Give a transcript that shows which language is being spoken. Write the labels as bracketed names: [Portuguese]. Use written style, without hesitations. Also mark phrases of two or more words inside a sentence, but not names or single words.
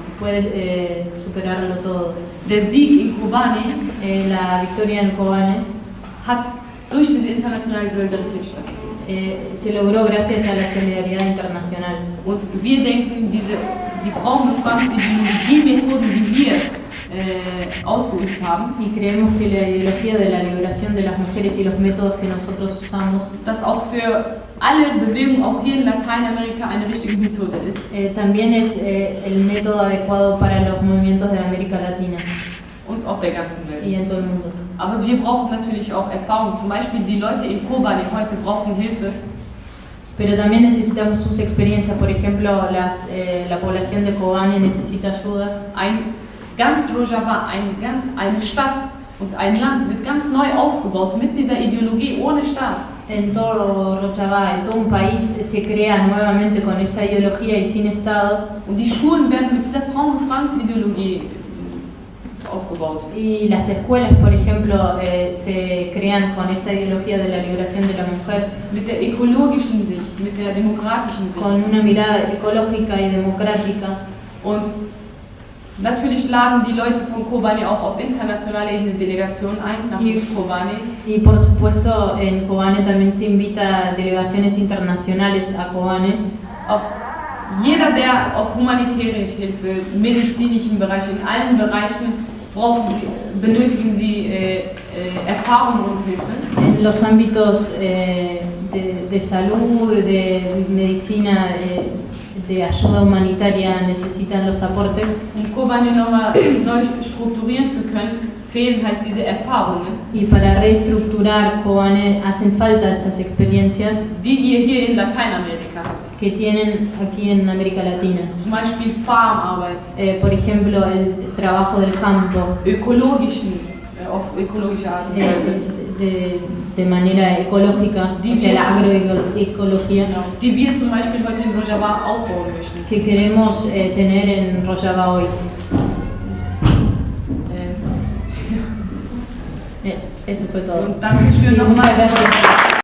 [Spanish] puede superarlo todo. [German] Der Sieg in Kobane [Spanish] La victoria en Kobane [German] hat durch diese internationale Solidarität stattgefunden. [Spanish] se logró gracias a la solidaridad internacional. [German] Und wir denken, die Frauenbefragung sind die Methoden, die wir ausgeübt haben, [Spanish] Y creemos que la ideología de la liberación de las mujeres y los métodos que nosotros usamos [German] dass auch für alle Bewegungen, auch hier in Lateinamerika, eine richtige Methode ist. [Spanish] también es el método adecuado para los movimientos de América Latina [German] Und auf der ganzen [Spanish] y [German] Welt. [Spanish] en todo el mundo. [German] Aber wir brauchen natürlich auch Erfahrung. Zum Beispiel die Leute in Kobane heute brauchen Hilfe. [Spanish] Pero también necesitamos sus experiencias, por ejemplo, la población de Kobane necesita ayuda. [German] Ganz Rojava, eine Stadt und ein Land wird ganz neu aufgebaut mit dieser Ideologie ohne Staat. [Spanish] En todo Rojava, en todo un país se crea nuevamente con esta ideología y sin Estado. [German] Und die Schulen werden mit dieser Frauenbefragungsideologie aufgebaut. [Spanish] Y las escuelas, por ejemplo, se crean con esta ideología de la liberación de la mujer, [German] Mit der ökologischen Sicht, mit der demokratischen Sicht. [Spanish] con una mirada ecológica y democrática. [German] Und natürlich laden die Leute von Kobane auch auf internationaler Ebene Delegationen ein nach Kobane. [Spanish] Y por supuesto en Kobane también se invita a delegaciones internacionales a Kobane. [German] Auch jeder, der auf humanitäre Hilfe, medizinischen Bereich, in allen Bereichen benötigen sie Erfahrung und Hilfe. [Spanish] En los ámbitos de salud, de medicina, de ayuda humanitaria necesitan los aportes. [German] Um Kobane nochmal neu strukturieren zu können, fehlen halt diese Erfahrungen, [Spanish] Y para reestructurar Kobane hacen falta estas experiencias [German] die ihr hier in Lateinamerika habt. [Spanish] que tienen aquí en América Latina. [German] Zum Beispiel Farmarbeit, [Spanish] Por ejemplo, el trabajo del campo [German] auf ökologische Art und Weise. [Spanish] de manera ecológica, o sea, la agroecología [German] Die wir zum Beispiel heute in Rojava aufbauen möchten. [Spanish] que queremos tener en Rojava hoy. Eso fue todo. [German] Und Dankeschön [Spanish] Y muchas [German] nochmal. [Spanish] gracias.